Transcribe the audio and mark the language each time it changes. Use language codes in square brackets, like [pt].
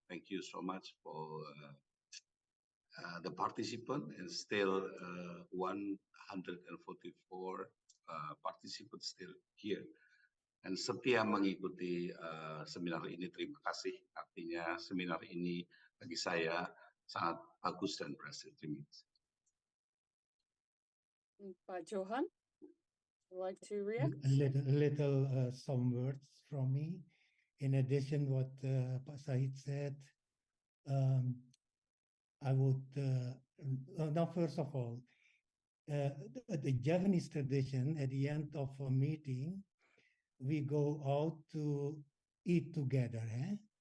[en] Thank you so much for the participant, and still 144 participants still here. [id] Dan setia mengikuti seminar ini. Terima kasih. Artinya seminar ini bagi saya sangat bagus dan berhasil. Terima kasih. [en] Pak Johan, would you like to react? A little some words from me. In addition, what Pak Sahid said, I would now first of all, the Javanese tradition at the end of a meeting, we go out to eat together, eh?